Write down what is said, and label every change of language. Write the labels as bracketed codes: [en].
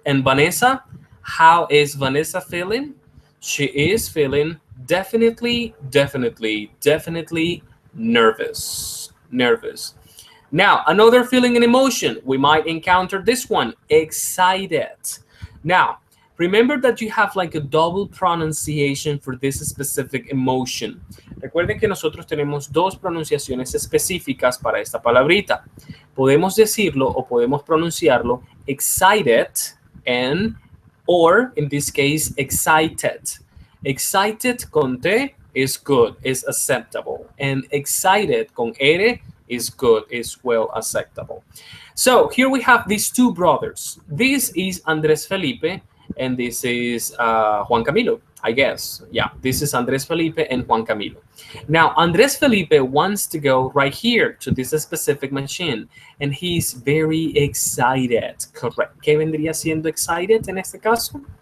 [en] And Vanessa, how is Vanessa feeling? She is feeling definitely nervous. Nervous. Now, another feeling and emotion. We might encounter this one, excited. Now, remember that you have like a double pronunciation for this specific emotion. [es] Recuerden que nosotros tenemos dos pronunciaciones específicas para esta palabrita. Podemos decirlo o podemos pronunciarlo [en] excited and or in this case excited. Excited con T is good, is acceptable. And excited con R is good, is well acceptable. So here we have these two brothers. This is Andres Felipe and this is Juan Camilo, I guess. Yeah, this is Andres Felipe and Juan Camilo. Now, Andres Felipe wants to go right here to this specific machine and he's very excited, correct. [es] ¿Qué vendría siendo excited en este caso?